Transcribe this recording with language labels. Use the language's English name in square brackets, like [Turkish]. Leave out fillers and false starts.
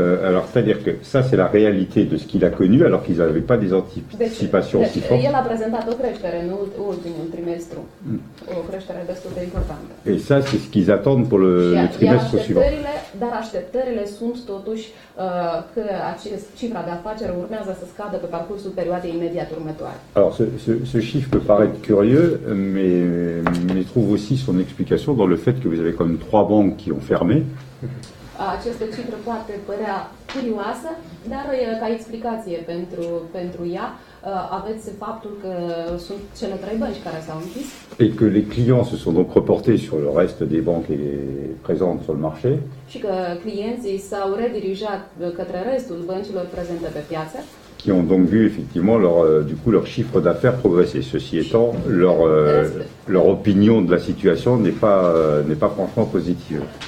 [French] Alors, c'est-à-dire que ça, c'est la réalité de ce qu'il a connu, alors qu'ils n'avaient pas des anticipations si fortes. [Romanian] El a prezentat o creștere în ultimul trimestru, o creștere destul de importantă. [French] Et ça, c'est ce qu'ils attendent pour le trimestre suivant. [Romanian] Dar așteptările sunt totuși că cifra de afaceri urmează să scadă pe parcursul perioadei imediat următoare. [French] Alors, ce chiffre peut paraître curieux, mais trouve aussi son explication dans le fait que vous avez quand même 3 banques qui ont fermé. [Romanian] Această cifră poate părea curioasă, dar ca explicație pentru ea aveți faptul că sunt cele 3 bănci care s-au închis. [French] Et que les clients se sont donc reportés sur le reste des banques présentes sur le marché. [Romanian] Și că clienții s-au redirijat către restul băncilor prezente pe piață. [French] Qui ont donc vu effectivement leur chiffre d'affaires progresser. Ceci étant, leur opinion de la situation n'est pas franchement positive.